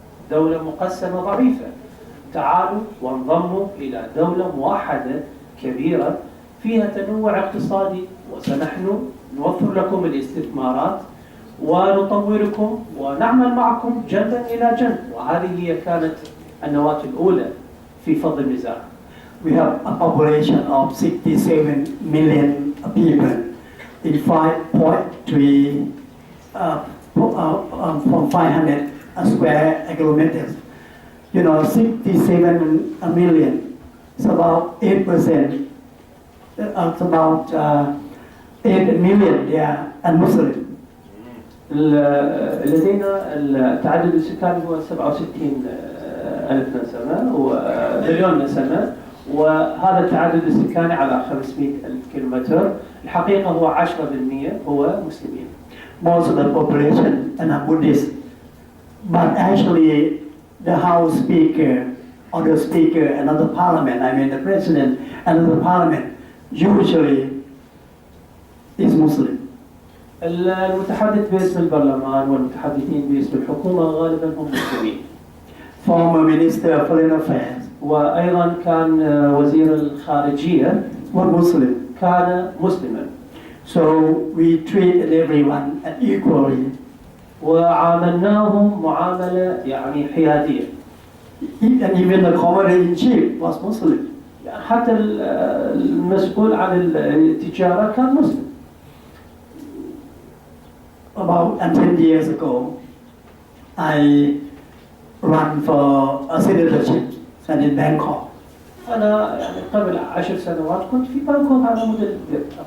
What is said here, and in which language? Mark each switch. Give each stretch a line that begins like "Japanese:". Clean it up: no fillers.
Arabic: دولة مقسمة ضعيفة؟ تعالوا وانضموا إلى دولة موحدة كبيرة فيها تنوع اقتصادي، وسنحن نوفر لكم الاستثمارات ونطوركم ونعمل معكم جنبا إلى جنب. وهذه هي كانت النواة الأولى في فض النزاع.
English: We have a population of 67 million people in 5.3 from 500 square kilometers. You know, 67 million, it's about 8%. It's about 8 million, yeah, and Muslim.
Arabic: لدينا تعدد السكان هو 67 ألف نسمة ومليون نسمة، وهذا التعدد السكاني على 500 ألف كيلومتر. الحقيقة هو 10% هو مسلمين.
English: Most of the population are Buddhist, but actually the House Speaker or the Speaker and the Parliament, I mean the President and the Parliament, usually is Muslim.
Arabic: المتحدث باسم البرلمان والمتحدثين باسم الحكومة غالبا هم مسلمين.
English: Former Minister of Foreign Affairs
Arabic: وأيضا كان وزير الخارجية
English: was Muslim.
Arabic: كان مسلما.
English: So we treat everyone equally.
Arabic: وعاملناهم معاملة يعني حيادية.
English: And even the Commander-in-Chief was Muslim.
Arabic: حتى المسؤول عن التجارة كان مسلم.
English: About 10 years ago, I ran for a senatorship in Bangkok.
Arabic: أنا يعني قبل 10 سنوات كنت في بانكوك على مدة كبيرة.